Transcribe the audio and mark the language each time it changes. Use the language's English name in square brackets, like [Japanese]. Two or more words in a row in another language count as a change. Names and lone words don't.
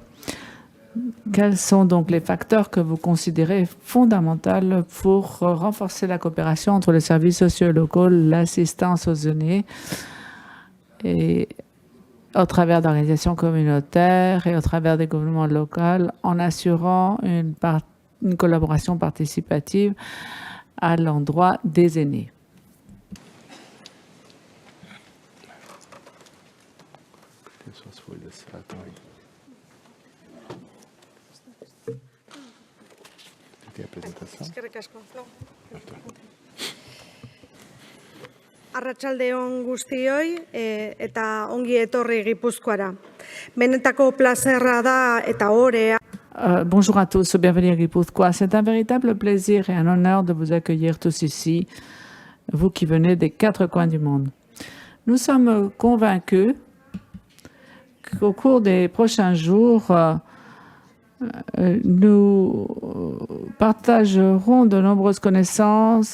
[French] Quels sont donc les facteurs que vous considérez fondamentaux pour renforcer la coopération entre les services sociaux locaux, l'assistance aux aînés et au travers d'organisations communautaires et au travers des gouvernements locaux en assurant une collaboration participative à l'endroit des aînés. [Basque] Eskerrik asko. Arratsalde on guztioi eta ongi etorri Gipuzkoara. Benetako plazerra da eta orea. [French] Bonjour à tous, bienvenue à Guipúzcoa. C'est un véritable plaisir et un honneur de vous accueillir tous ici, vous qui venez des 4 coins du monde. Nous sommes convaincus qu'au cours des prochains jours, nous partagerons de nombreuses connaissances.